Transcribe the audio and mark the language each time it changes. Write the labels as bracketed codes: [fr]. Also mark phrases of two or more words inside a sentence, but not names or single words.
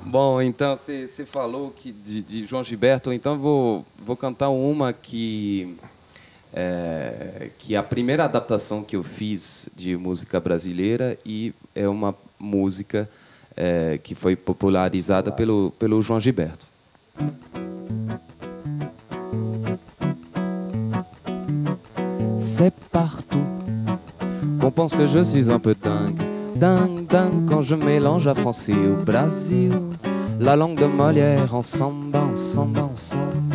[pt] Bom, então você falou que de João Gilberto, então vou cantar uma que a primeira adaptação que eu fiz de música brasileira e é uma música que foi popularizada pelo João Gilberto. [fr] C'est partout qu'on pense que je suis un peu dingue. Dingue, dingue, quand je mélange à français au Brésil. La langue de Molière en samba, en samba, en samba.